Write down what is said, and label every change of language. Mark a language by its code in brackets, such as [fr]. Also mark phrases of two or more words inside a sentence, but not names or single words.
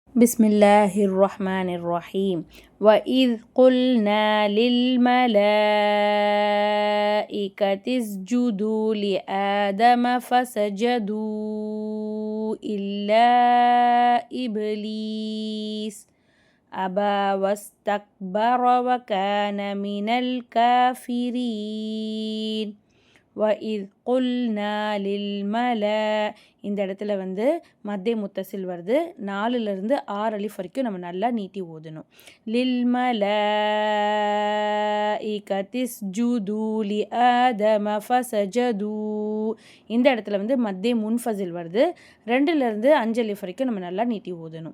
[ar] بسم الله الرحمن الرحيم وإذ قلنا للملائكة اسجدوا لآدم فسجدوا إلا إبليس أبى واستكبر وكان من الكافرين وإذ قلنا للملائكة [ta] இந்த இடத்துல மத்தே முத்தசில் வருது. 4லிருந்து 6 அலிஃப் வரைக்கும் நம்ம நல்லா நீட்டி ஓதணும். [ar] للملائكة اسجدوا لآدم فسجدوا. [ta] இந்த இடத்துல மத்தே முன்ஃபசில் வருது. 2லிருந்து 5 அலிஃப் வரைக்கும் நம்ம நல்லா நீட்டி ஓதணும்.